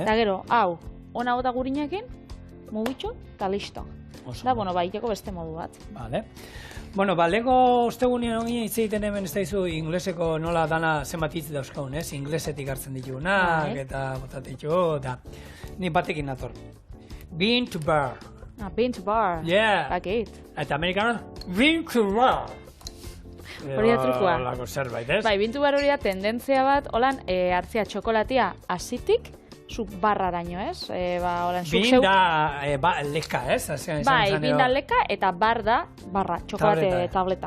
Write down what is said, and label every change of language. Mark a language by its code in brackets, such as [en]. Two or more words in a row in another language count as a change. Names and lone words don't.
[eu] Eta gero, hau, ona bota gurinekin, mugitxo, eta listo. Da, iteko beste modu bat. Vale. Lehenko ostegunean ongi hitz egiten hemen ez daizu ingleseko nola dana zenbat hitz dauzkagun, ez? Inglesetik hartzen ditugunak, eta botatik eta ni batekin nator. [en] Bean to bar. Bean to bar. Yeah. Bakit. [eu] Eta amerikano, [en] bean to bar. [eu] Hori da trukua. Olako zerbait, ez? Bai, [en] bean to bar [eu] hori da tendentzia bat, holan, hartzia txokolatia asitik, zuk barraraino, ez? Bin da leka, ez? Bai, bin da leka eta bar da barra, txokolate tableta.